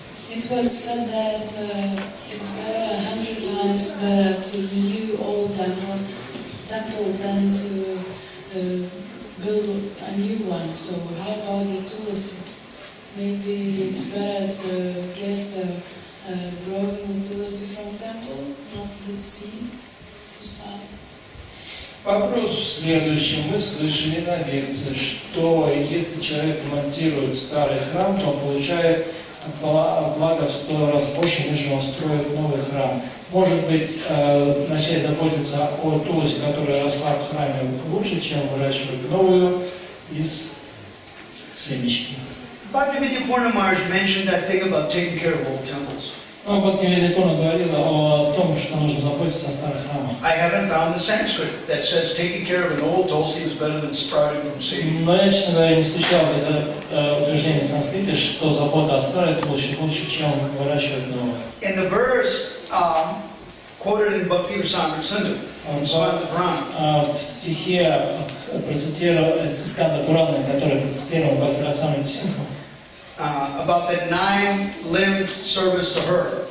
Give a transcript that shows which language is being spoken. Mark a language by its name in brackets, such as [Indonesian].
[English] It was said that it's better 100 times better to renew old temple than to build a new one. So how about the tulsi? Maybe it's better to get growing tulsi from temple, not the seed to start. [Russian] Вопрос в следующем. Мы слышали на лекции, что если человек ремонтирует старый храм, то он получает благо в 100 раз больше, нежели он строит новый храм. Может быть, начать заботиться о тулусе, которая росла в храме, лучше, чем выращивать новую из семечки. [English] Bhakti Visrambha Madhava mentioned that thing about taking care of old temples. [Russian] Но Бхакти Видрambha говорила о том, что нужно заботиться о старых храмах. [English] I haven't found the Sanskrit that says taking care of an old tulsi is better than sprouting from seed. [Russian] Но я, честно говоря, не встречал это утверждение в санскрите, что забота о старой тулусе лучше, чем выращивать новую. [English] In the verse quoted in Bhakti Visrambha Madhava, [Russian] В стихе Сканда Пурана, который процитировал Бхакти Расамрita Синдху, [English] about the 9-limbed service to her.